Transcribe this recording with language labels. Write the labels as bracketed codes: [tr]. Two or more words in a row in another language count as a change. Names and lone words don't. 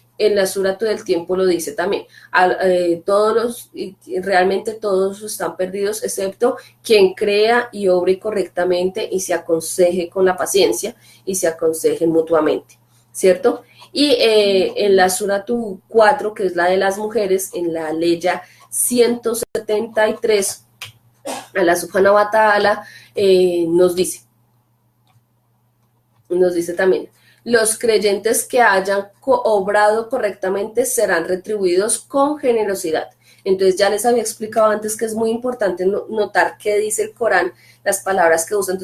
[es] En la Sura todo el tiempo lo dice también. Realmente todos están perdidos, excepto quien crea y obre correctamente y se aconseje con la paciencia y se aconsejen mutuamente, ¿cierto? Y en la Sura 4, que es la de las mujeres, en la Leya 173, Allah [ar] سبحانه وتعالى [es] nos dice también: los creyentes que hayan obrado correctamente serán retribuidos con generosidad. Entonces ya les había explicado antes que es muy importante notar qué dice el Corán, las palabras que usa.